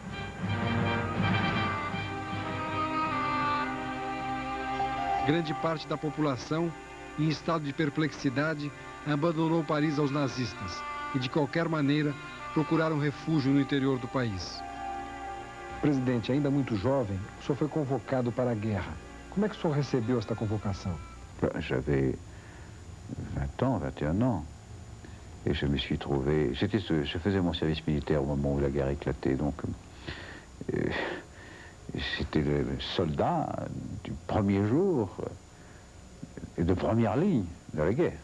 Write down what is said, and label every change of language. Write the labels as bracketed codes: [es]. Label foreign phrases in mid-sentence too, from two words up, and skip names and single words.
[pt] Grande parte da população, em estado de perplexidade, abandonou Paris aos nazistas e, de qualquer maneira, procuraram refúgio no interior do país. Presidente, ainda muito jovem, o senhor foi convocado para a guerra. Como é que o senhor recebeu esta convocação? [fr] J'avais 20 ans, 21 ans, et je me suis trouvé... Je faisais mon service militaire au moment où la guerre éclatait, donc j'étais le soldat du premier jour et de première ligne de la guerre.